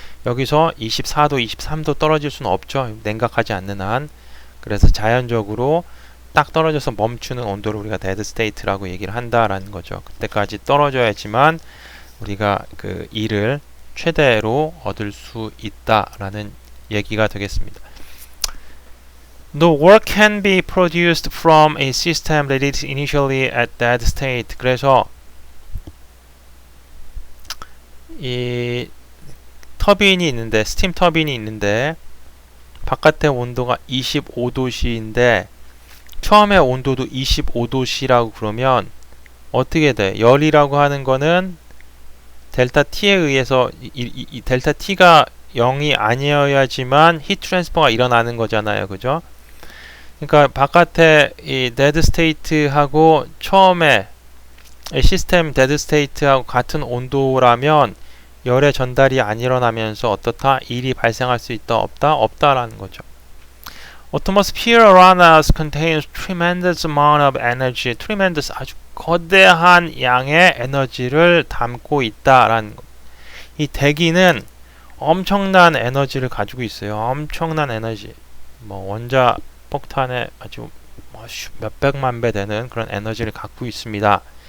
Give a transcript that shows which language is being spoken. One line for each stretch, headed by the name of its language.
Korean: 여기서 24도, 23도 떨어질 수는 없죠. 냉각하지 않는 한. 그래서 자연적으로 딱 떨어져서 멈추는 온도를 우리가 데드 스테이트라고 얘기를 한다라는 거죠. 그때까지 떨어져야지만 우리가 그 일을 최대로 얻을 수 있다라는 얘기가 되겠습니다.
English: The work can be produced from a system that is initially at that state.
Korean: 그래서 이 터빈이 있는데, 스팀 터빈이 있는데 바깥의 온도가 25도씨인데 처음에 온도도 25도씨라고 그러면 어떻게 돼? 열이라고 하는 거는 델타 T에 의해서 이 델타 T가 0이 아니어야지만 히트 트랜스퍼가 일어나는 거잖아요. 그죠? 그러니까 바깥에 이 데드 스테이트하고 처음에 시스템 데드 스테이트하고 같은 온도라면 열의 전달이 안 일어나면서 어떻다? 일이 발생할 수 있다? 없다? 없다라는 거죠.
English: Atmosphere around us contains tremendous amount of energy.
Korean: tremendous, 아주 거대한 양의 에너지를 담고 있다라는 거. 이 대기는 엄청난 에너지를 가지고 있어요. 엄청난 에너지. 뭐 원자 폭탄의 아주 몇백만 배 되는 그런 에너지를 갖고 있습니다.